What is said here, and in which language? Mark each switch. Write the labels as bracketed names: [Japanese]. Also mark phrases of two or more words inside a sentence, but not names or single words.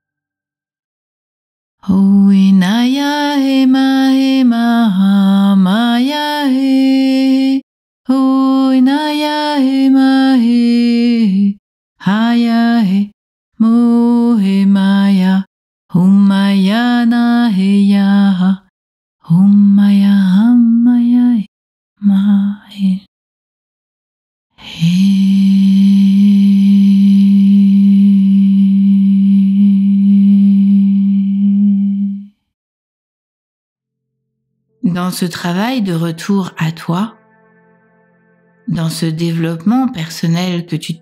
[French] Oinaya ema ema maya he, oinaya ema he, haya he, mohe maya, humaya na he ya, humaya hamaya ma he. Dans ce travail de retour à toi, dans ce développement personnel que tu